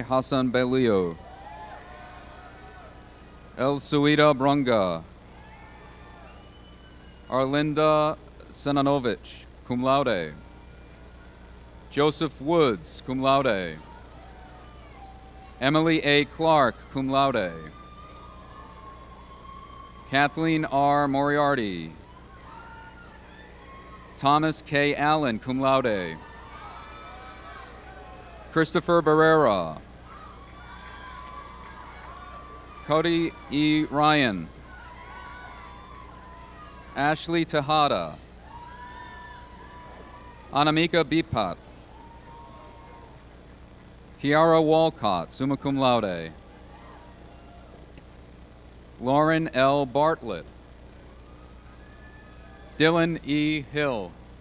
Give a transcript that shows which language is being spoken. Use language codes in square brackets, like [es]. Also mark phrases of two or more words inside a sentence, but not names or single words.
[en] Hassan Belio. El Suida Brunga. Arlinda Senanovich, [la] cum laude. [en] Joseph Woods, [la] cum laude. [en] Emily A. Clark, [la] cum laude. [en] Kathleen R. Moriarty. Thomas K. Allen, [la] cum laude. [en] Christopher Barrera. Cody E. Ryan. Ashley Tejada. Anamika Bipat. Kiara Walcott, [la] summa cum laude. [en] Lauren L. Bartlett. Dylan E. Hill.